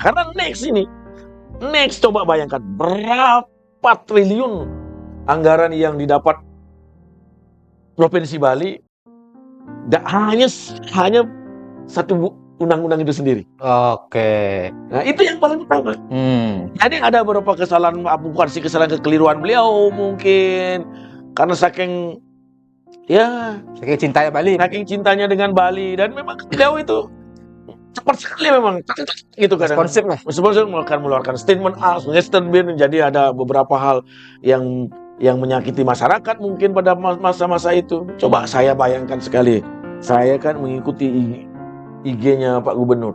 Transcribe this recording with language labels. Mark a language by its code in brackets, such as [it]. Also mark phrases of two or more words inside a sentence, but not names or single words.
[id] Karena next coba bayangkan berapa triliun anggaran yang didapat Provinsi Bali hanya satu undang-undang itu sendiri. Oke. Nah, itu yang paling utama. Jadi ada beberapa kesalahan, bukan sih kesalahan, kekeliruan beliau mungkin karena saking cintanya Bali. Saking cintanya dengan Bali, dan memang beliau itu cepat sekali memang gitu kan. Responsif mengeluarkan statement A, statement B, jadi ada beberapa hal yang menyakiti masyarakat mungkin pada masa-masa itu. Coba saya bayangkan sekali, saya kan mengikuti IG-nya Pak Gubernur.